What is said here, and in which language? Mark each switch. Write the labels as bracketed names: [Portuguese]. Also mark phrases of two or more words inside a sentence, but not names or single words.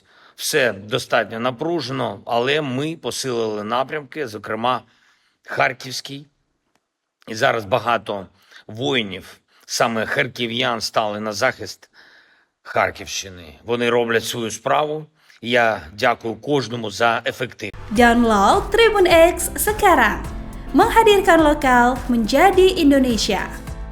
[Ukrainian] Все достатньо напружено, але ми посилили напрямки, зокрема Харківський. І зараз багато воїнів, саме харків'ян, стали на захист Харківщини. Вони роблять свою справу. Я дякую кожному за ефективність. [Indonesian] Download Tribun X sekarang, menghadirkan lokal menjadi Indonesia.